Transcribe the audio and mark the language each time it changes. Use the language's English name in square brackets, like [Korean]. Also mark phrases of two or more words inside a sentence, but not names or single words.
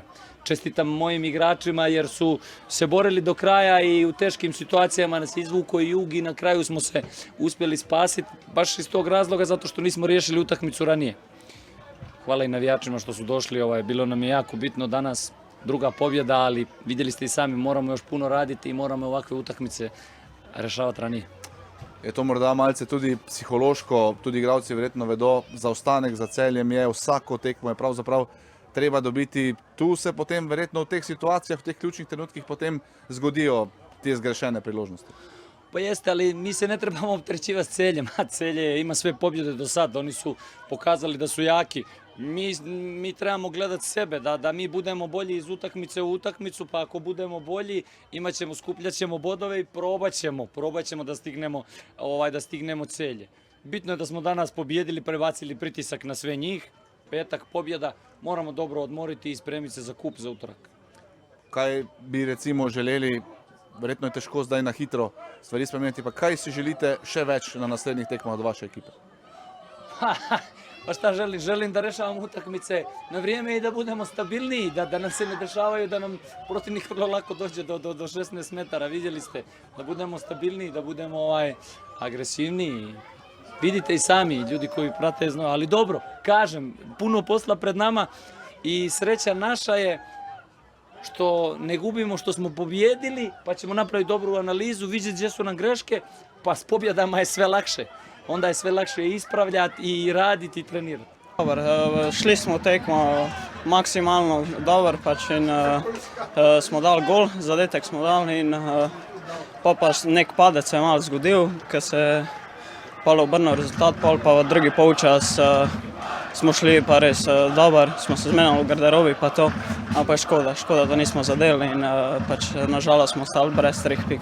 [Bosnian] Čestitam mojim igračima jer su se borili do kraja i u teškim situacijama nas izvuko i Jug i na kraju smo se uspjeli spasiti baš iz tog razloga zato što nismo riješili utakmicu ranije. Hvala i navijačima što su došli, bilo nam je jako bitno danas, druga pobjeda, ali vidjeli ste i sami, moramo još puno raditi i moramo ovakve utakmice rešavati ranije. [Slovenian] Je to morda malce tudi psihološko, tudi igralci verjetno vedo, zaostanek za Celjem je, vsako tekmo je pravzaprav treba dobiti. Tu se potem verjetno v teh situacijah, v teh ključnih trenutkih potem zgodijo te zgrešene priložnosti. [Bosnian] Pa jeste, ali mi se ne trebamo opterećivati s Celjem, a Celje ima sve pobjede do sad, oni su pokazali da su jaki. Mi trebamo gledati sebe, da mi budemo bolji iz utakmice u utakmicu, pa ako budemo bolji, skupljat ćemo bodove i probat ćemo da stignemo Celje. Bitno je da smo danas pobjedili, prebacili pritisak na sve njih, petak pobjeda, moramo dobro odmoriti i spremiti se za kup za utorak. [Slovenian] Kaj bi recimo želeli, verjetno je težko zdaj na hitro stvari spremeniti, pa kaj si želite še več na naslednjih tekmah od vaše ekipe? [Bosnian] Pa šta želim? Želim da rešavamo utakmice na vrijeme i da budemo stabilniji, da nam se ne dešavaju, da nam protivnik vrlo lako dođe do 16 metara. Vidjeli ste, da budemo stabilniji, da budemo agresivniji. Vidite i sami, ljudi koji prate znaju, ali dobro, kažem, puno posla pred nama i sreća naša je što ne gubimo, što smo pobjedili, pa ćemo napraviti dobru analizu, vidjeti gdje su nam greške, pa s pobjedama je sve lakše. Onda je sve lakše ispravljati i raditi i trenirati. [Slovenian] Dobar, šli smo tekmo maksimalno dobar, pač in smo dali gol, zadetek smo dali in pa nek padec se je malo zgodil, ker se je pol obrnil rezultat, pol pa v drugi polčas smo šli pa res dobar, smo se zmenili v garderobi pa to, ampak škoda, da nismo zadeli in pač nažalost smo ostali brez 3 pik.